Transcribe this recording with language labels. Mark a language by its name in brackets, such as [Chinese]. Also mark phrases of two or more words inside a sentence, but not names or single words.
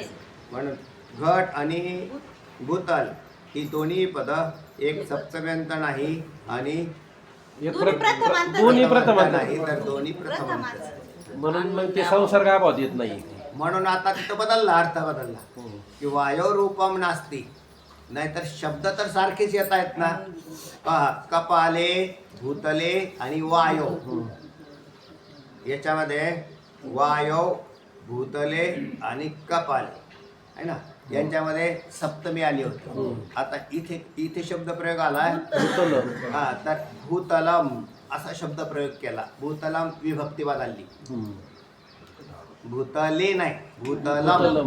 [Marathi] म्हणून घट आणि भूतल ही दोन्ही पद एक सप्तम्यंत नाही आणि दोन्ही प्रथमांत नाही तर दोन्ही प्रथमांत. म्हणून मग ते संसर्ग अभावात येत नाही. म्हणून आता तिथं बदलला, अर्थ बदलला की [Sanskrit] वायो रूपम नास्ती. [Marathi] नाहीतर शब्द तर सारखेच येत आहेत ना. कपाले, भूतले आणि वायो. याच्यामध्ये वायो, भूतले आणि कपाले आहे ना, यांच्यामध्ये सप्तमी आली होती. आता इथे शब्द प्रयोग आलाय भूतल. तर भूतलम असा शब्द प्रयोग केला. भूतलम विभक्ती बदलली. भूतले नाही, भूतलम.